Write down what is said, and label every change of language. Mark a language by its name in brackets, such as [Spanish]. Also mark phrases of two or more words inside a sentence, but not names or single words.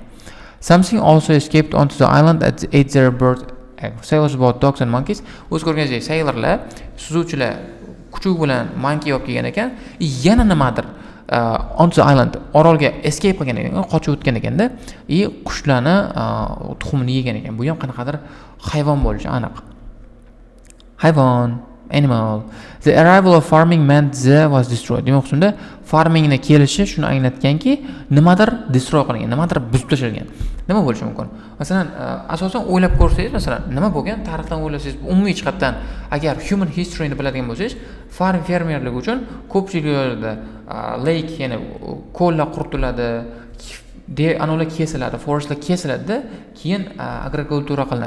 [English] Something also escaped onto the island at ate their bird egg. Sailors about dogs and monkeys. [Uzbek] O'z ko'rganingizdek, sailorlar, suzuvchilar kuchuk bilan monkey olib kelgan ekan, yana nimadir [English] onto the island [Uzbek] orolga escape qilgan ekan, qochib o'tgan ekanda, qushlarni tuxumini yegan ekan. Bu ham qanaqadir hayvon bo'lishi aniq. Hayvon, animal. [English] The arrival of farming meant the was destroyed. [Uzbek] Demak, shunda farmingni kelishi shuni anglatganki, nimadir destroy qilingan, nimadir buzib tashalgan. Nima bo'lishi mumkin? Masalan, asosan o'ylab ko'rsangiz, masalan, nima bo'lgan? Tarixdan o'ylasangiz, umumiy jihatdan agar [English] human historyni [Uzbek] biladigan bo'lsangiz, fermerlik uchun ko'pchilik joylarda lake, ya'ni ko'llar quritiladi, anolar kesiladi, forestlar kesiladi, keyin agrikultura qilinadi.